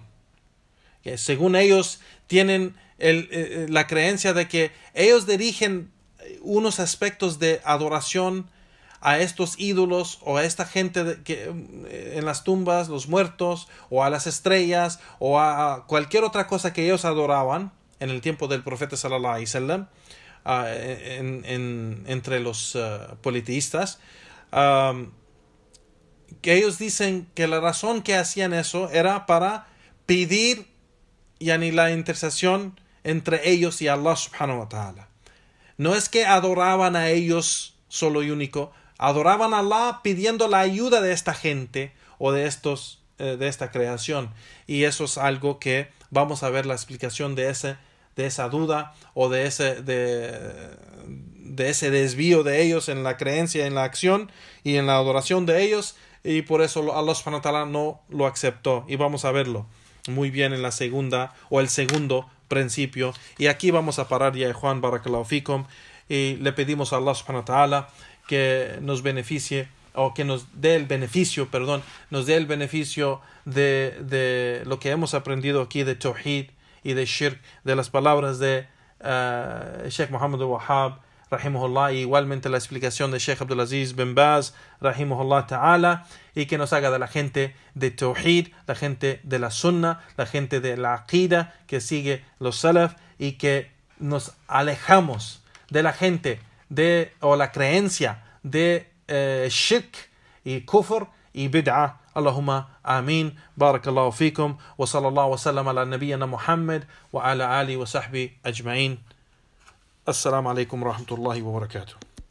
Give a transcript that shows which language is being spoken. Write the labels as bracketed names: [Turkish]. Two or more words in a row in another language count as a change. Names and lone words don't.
[Spanish] Que según ellos tienen la creencia de que ellos dirigen unos aspectos de adoración a estos ídolos o a esta gente en las tumbas, los muertos, o a las estrellas, o a cualquier otra cosa que ellos adoraban en el tiempo del profeta [Arabic] صلى الله عليه وسلم, [Spanish] entre los politeístas, que ellos dicen que la razón que hacían eso era para pedir la intercesión entre ellos y Allah [Arabic] سبحانه وتعالى. [Spanish] No es que adoraban a ellos solo y único, adoraban a Allah pidiendo la ayuda de esta gente o de esta creación. Y eso es algo que vamos a ver la explicación de esa duda o de ese desvío de ellos en la creencia, en la acción y en la adoración de ellos, y por eso Allah [Arabic] سبحانه وتعالى [Spanish] no lo aceptó, y vamos a verlo muy bien en la segunda o el segundo principio. Y aquí vamos a parar ya, Juan, [Arabic] بارك الله فيكم, [Spanish] y le pedimos a Allah [Arabic] سبحانه وتعالى [Spanish] que nos beneficie, o que nos dé el beneficio de lo que hemos aprendido aquí de tawhid y de shirk, de las palabras de Sheikh Muhammad al-Wahhab, rahimahullah, y igualmente la explicación de Sheikh Abdulaziz bin Baz, [Arabic] رحمه الله تعالى, [Spanish] y que nos haga de la gente de Tawhid, la gente de la Sunnah, la gente de la Aqida, que sigue los Salaf, y que nos alejamos de la gente o la creencia de shirk y kufr y bid'ah. [Arabic] اللهم آمين. بارك الله فيكم. وصلى الله وسلم على نبينا محمد وعلى آله وصحبه أجمعين. السلام عليكم ورحمة الله وبركاته.